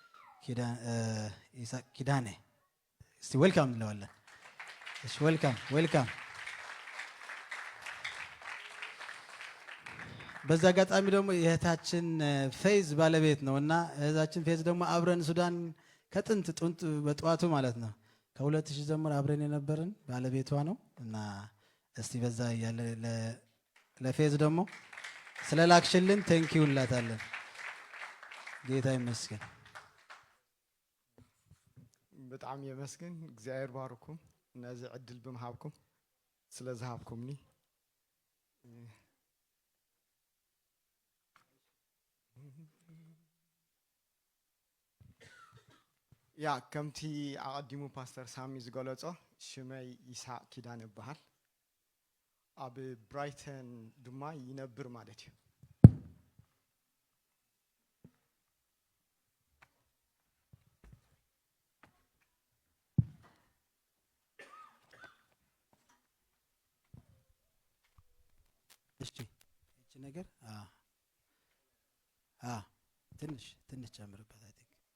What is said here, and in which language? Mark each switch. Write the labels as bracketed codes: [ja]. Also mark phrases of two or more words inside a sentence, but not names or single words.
[am] ኢሳቅ ኪዳነ እስቲ ዌልካም እንለዋለን። እሺ ዌልካም። በዛ አጋጣሚ ደግሞ የእህታችን ፌዝ ባለቤት ነው እና እህታችን ፌዝ ደግሞ አብረን ሱዳን ከጥንት በጠዋቱ ማለት ነው ከ2000 ጀምሮ አብረን የነበርን ባለቤቷ ነው እና እስቲ በዛ ያለ ለፌዝ ደግሞ ስለላክሽልን ቴንኪው እንላታለን። ጌታ ይመስገን። በጣም የመስገን [ti] እግዚአብሔር ባርኩም እነዚህ ዕድል በመሃብኩም ስለዛሃብኩምኒ ያ ከምቲ አቀዲሙ ፓስተር ሳሚ ዝገለጾ ሽመይ ኢሳቅ ኪዳነ ይባሃል። አብ ብራይተን ድማ ይነብር ማለት እዩ። [am] እሺ እቺ ነገር ትንሽ ጨምርበት። [en] I think